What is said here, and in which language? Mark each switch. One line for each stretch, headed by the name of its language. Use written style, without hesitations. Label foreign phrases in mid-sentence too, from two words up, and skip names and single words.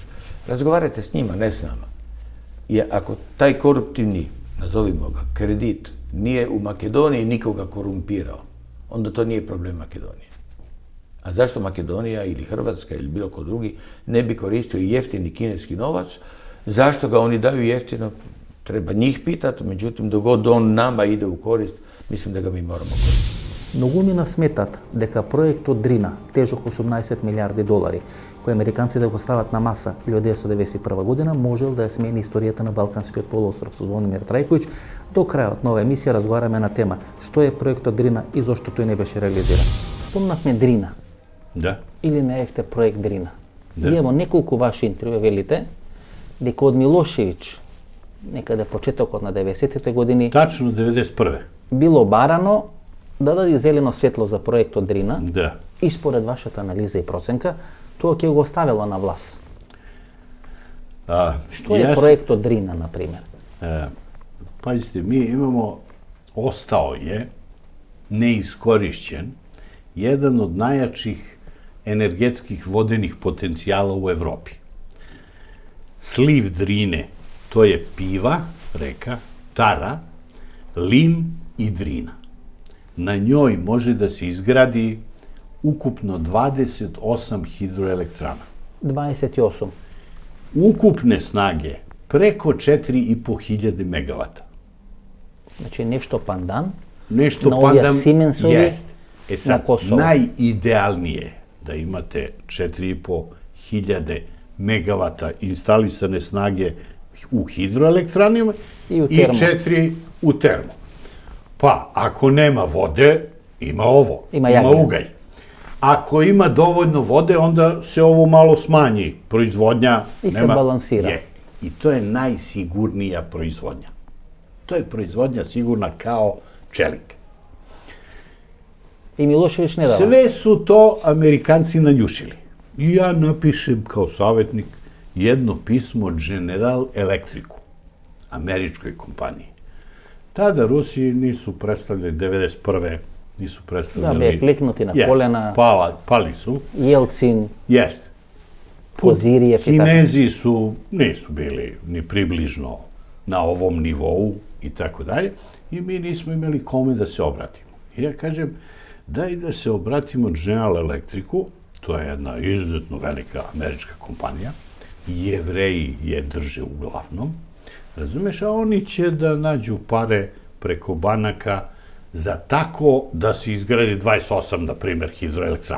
Croatian: Razgovarajte s njima, ne s nama. I ako taj koruptivni, nazovimo ga, kredit nije u Makedoniji nikoga korumpirao, onda to nije problem Makedonije. A zašto Makedonija ili Hrvatska ili bilo ko drugi ne bi koristio jeftini kineski novac? Zašto ga oni daju jeftino? Treba njih pitati, međutim, dok god on nama ide u korist, mislim da ga mi moramo koristiti.
Macedonian: Многумина сметат дека проектот Дрина, тежок 18 милиарди долари, кој американците го стават на маса 1991 година, можел да ја смени историјата на Балканскиот полуостров. Со Звонимир Трајковиќ, до крајот на оваа емисија разговараме на тема што е проектот Дрина и зошто тој не беше реализиран. Спомнавме Дрина. Да. Или наевте проект Дрина. Да. И ево неколку ваши интервју велите дека од Милошевиќ, некаде почетокот на 90-те години,
Serbian: Tačno 91.
Macedonian: било барано да даде зелено светло за проектот Дрина.
Serbian: Da.
Macedonian: И според вашата анализа и проценка, тоа ќе го оставило на власт. Што е проектот Дрина, на пример?
Serbian: Pazite, mi imamo, ostao je neiskorišćen jedan od najjačih energetskih vodenih potencijala u Evropi. Sliv Drine, to je Piva, reka, Tara, Lim i Drina. Na njoj može da se izgradi ukupno 28 hidroelektrana. 28. Ukupne snage preko 4.500 megavata.
Macedonian: Значи нешто пандан
Serbian: Nešto na ovdje pandam Siemensovi jest. na Sad, Kosovu. najidealnije da imate 4.500 megavata instalisane snage u hidroelektranima I u i termo. 4 u termo. Pa, ako nema vode, ima ovo, Ima ima jagnje. ugalj. Ako ima dovoljno vode, onda se ovo malo smanji, proizvodnja I se balansira. Jest. I to je najsigurnija proizvodnja. To je proizvodnja sigurna kao čelik.
Macedonian: И Милошевиќ не дава.
Serbian: Sve su to Amerikanci nanjušili. I ja napišem kao savjetnik jedno pismo General Electricu, američkoj kompaniji. Tada Rusi nisu predstavljali 91. nisu predstavljali...
Macedonian: Да, бе клекнути на
Serbian: Jest,
Macedonian: колена,
Serbian: pali su.
Macedonian: Јелцин,
Serbian: Jest.
Macedonian: Козиријев и така.
Serbian: Kinezi nisu bili ni približno na ovom nivou i tako dalje. I mi nismo imali kome da se obratimo. I ja kažem, daj da se obratimo General Electricu, to je jedna izuzetno velika američka kompanija, Jevreji je drže uglavnom, razumeš, a oni će da nađu pare preko banaka za tako da se izgradi 28, na primjer, hidroelektrana.